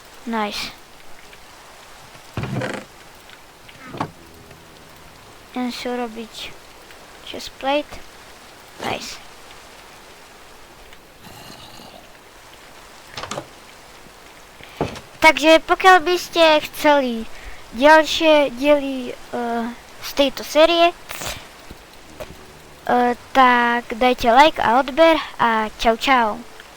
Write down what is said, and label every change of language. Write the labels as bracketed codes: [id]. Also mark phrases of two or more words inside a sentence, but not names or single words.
[sk] Nice. Jen si urobiť [en] chest plate. [sk] Nice. Takže pokiaľ by ste chceli ďalšie diely z tejto série, tak dajte like a odber a čau čau.